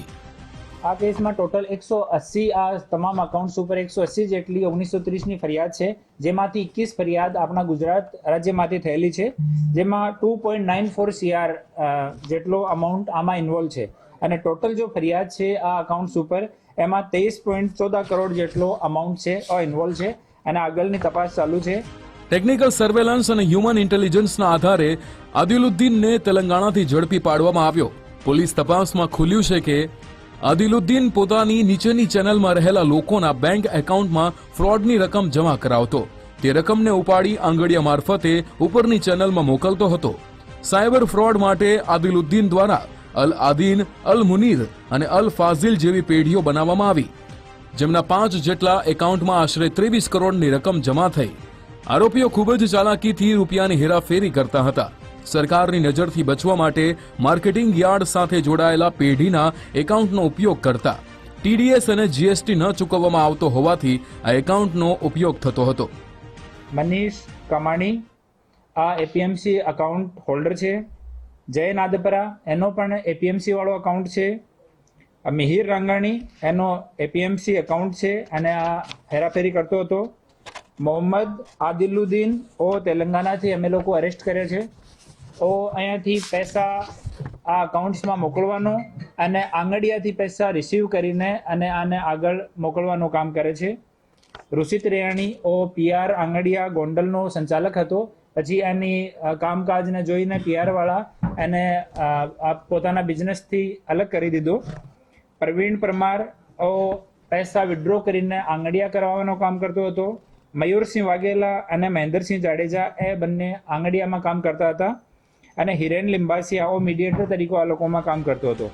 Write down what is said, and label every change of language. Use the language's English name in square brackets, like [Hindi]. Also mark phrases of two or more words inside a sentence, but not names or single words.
[Gujarati] આ કેસ માં ટોટલ 180 આ તમામ અકાઉન્ટ્સ પર 180 જેટલી 1930 ની ફરિયાદ છે, જેમાંથી 21 ફરિયાદ આપણા ગુજરાત રાજ્યમાંથી થયેલી છે, જેમાં 2.94 CR જેટલો અમાઉન્ટ આમાં ઇન્વોલ્વ છે અને ટોટલ જો ફરિયાદ છે આ અકાઉન્ટ્સ પર એમાં 23.14 કરોડ જેટલો અમાઉન્ટ છે આ ઇન્વોલ્વ છે અને આગળની તપાસ ચાલુ છે। [English] technical surveillance [Gujarati] અને [English] human intelligenceના [Gujarati] આધારે આદિલુદ્દીન ને તેલંગાણાથી ઝડપી પાડવામાં આવ્યો। પોલીસ તપાસમાં ખુલ્યું છે કે આદિલુદ્દીન પોતાની નીચેની ચેનલમાં રહેલા લોકોના બેંક એકાઉન્ટમાં ફ્રોડની રકમ જમા કરાવતો। તે રકમને ઉપાડી આંગડિયા મારફતે ઉપરની ચેનલમાં મોકલતો હતો। સાયબર ફ્રોડ માટે આદિલુદ્દીન દ્વારા અલ આદીન, અલ મુનીર અને અલ ફાજિલ જેવી પેઢીઓ બનાવવામાં આવી, જેમના 5 જેટલા એકાઉન્ટમાં આશરે 23 કરોડની રકમ જમા થઈ। આરોપીઓ ખૂબ જ ચાલાકીથી રૂપિયાની હેરાફેરી કરતા હતા। સરકારની નજરથી બચવા માટે માર્કેટિંગ યાર્ડ સાથે જોડાયેલા પેઢીના એકાઉન્ટનો ઉપયોગ કરતા। ટીડીએસ અને જીએસટી ન ચૂકવવામાં આવતો હોવાથી આ એકાઉન્ટનો ઉપયોગ થતો હતો। મનીષ કમાણી આ [English] APMC account holder [Gujarati] છે। જય નાદપરા એનો પણ એપીએમસી વાળો અકાઉન્ટ છે। મિહિર રંગાણી એનો [English] APMC account [Gujarati] છે અને આ હેરાફેરી કરતો હતો। મોહમ્મદ આદિલુદ્દીન ઓ તેલંગાણાથી અમે લોકો અરેસ્ટ કર્યો છે। ઓ અહીંયાથી પૈસા આ અકાઉન્ટ્સમાં મોકલવાનો અને આંગડિયાથી પૈસા રિસીવ કરીને અને આને આગળ મોકલવાનું કામ કરે છે। ઋષિત રેયાણી ઓ પીઆર આંગડિયા ગોંડલનો સંચાલક હતો। પછી એની કામકાજને જોઈને પીઆર વાળા એને પોતાના બિઝનેસથી અલગ કરી દીધો। પ્રવીણ પરમાર પૈસા વિડ્રો કરીને આંગડિયા કરાવવાનો કામ કરતો હતો। મયુરસિંહ વાઘેલા અને મહેન્દ્રસિંહ જાડેજા એ બંને આંગડિયામાં કામ કરતા હતા અને હિરેન લિંબાસિયા મીડિયેટર તરીકે આ લોકોમાં કામ કરતો હતો।